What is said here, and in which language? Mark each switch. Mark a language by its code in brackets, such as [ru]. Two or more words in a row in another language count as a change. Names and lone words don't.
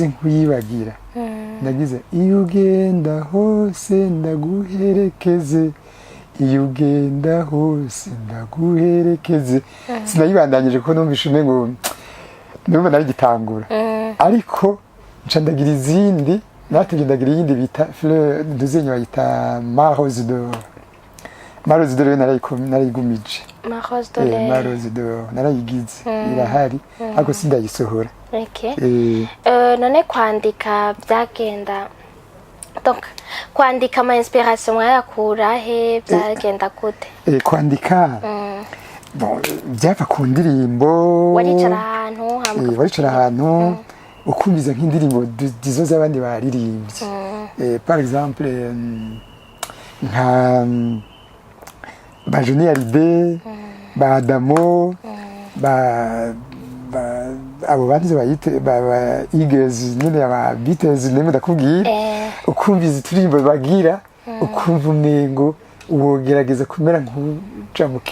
[rn] nk'uyibagira nagize iyo ugenda hose ndaguherekeze iyo ugenda hose ndaguherekeze sinayibandanyije kuko numvishe umengo numva narigitangura ariko nca ndagira izindi natevye ndagira iyindi bita fleur duzenye bayita Marose d'or narayigumije Marose d'or narayigize irahari ariko sindayisohora none kwandika byagenda donc kwandika ama inspiration mwayakura he byagenda gute kwandika bon byava ku ndirimbo waricara ahantu ukumviza nk'indirimbo dizo z'abandi baririmbye [fr] par exemple [rn] nka ba Johnny Hallyday ba Adamo abo bantu bayite ba Eagles nyine aba Beatles neme ndakubwira ukumviza turirimbo bagira ukumva umengo uwogerageza kumera nk'uja